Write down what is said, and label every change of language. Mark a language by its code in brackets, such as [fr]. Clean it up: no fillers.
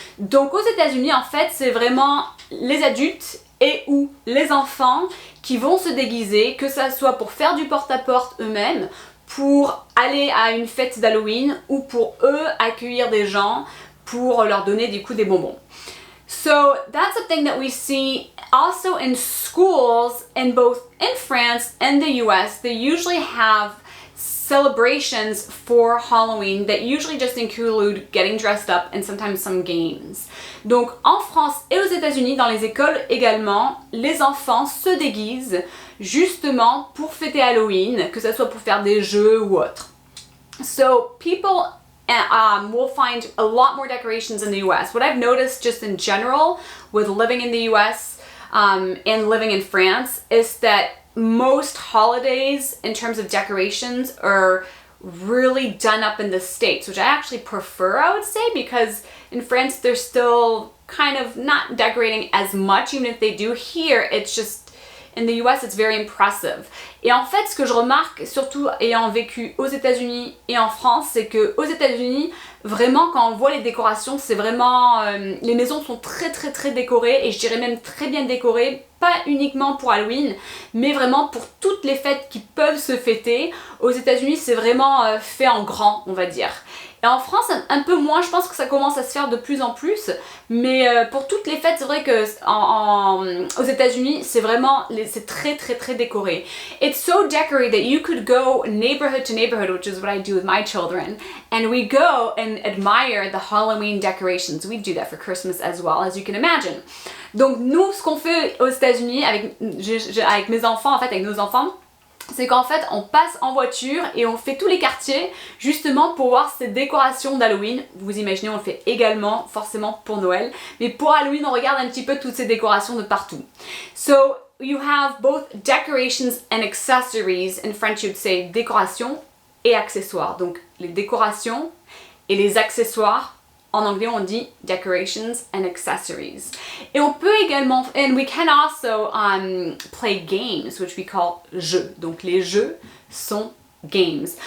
[fr] Donc aux États-Unis, en fait, c'est vraiment les adultes et ou les enfants qui vont se déguiser, que ça soit pour faire du porte-à-porte eux-mêmes, pour aller à une fête d'Halloween ou pour eux accueillir des gens pour leur donner du coup des bonbons. [en] So that's a thing that we see also in schools, in both in France and the US. They usually have celebrations for Halloween that usually just include getting dressed up and sometimes some games. [fr] Donc en France et aux États-Unis, dans les écoles également, les enfants se déguisent justement pour fêter Halloween, que ce soit pour faire des jeux ou autre. [en] So people will find a lot more decorations in the US. What I've noticed just in general with living in the US and living in France is that most holidays in terms of decorations are really done up in the States, which I actually prefer, I would say, because in France they're still kind of not decorating as much. Even if they do here, it's just in the US it's very impressive. [fr] Et en fait, ce que je remarque, surtout ayant vécu aux États-Unis et en France, c'est que aux États-Unis, vraiment quand on voit les décorations, c'est vraiment les maisons sont très très très décorées, et je dirais même très bien décorées, pas uniquement pour Halloween, mais vraiment pour toutes les fêtes qui peuvent se fêter. Aux États-Unis, c'est vraiment fait en grand, on va dire. Et en France, un peu moins, je pense que ça commence à se faire de plus en plus, mais pour toutes les fêtes, c'est vrai que aux États-Unis, c'est vraiment, c'est très très très décoré. [en] It's so decorated that you could go neighborhood to neighborhood, which is what I do with my children, and we go and admire the Halloween decorations. We do that for Christmas as well, as you can imagine. [fr] Donc nous, ce qu'on fait aux États-Unis avec mes enfants, en fait avec nos enfants, c'est qu'en fait on passe en voiture et on fait tous les quartiers justement pour voir ces décorations d'Halloween. Vous imaginez, on le fait également forcément pour Noël, mais pour Halloween on regarde un petit peu toutes ces décorations de partout. [en] So you have both decorations and accessories. In French you'd say [fr] décorations et accessoires. Donc les décorations et les accessoires. En anglais, on dit [en] decorations and accessories. [fr] Et on peut également, [en] and we can also play games, which we call jeux. [fr] Donc les jeux sont games.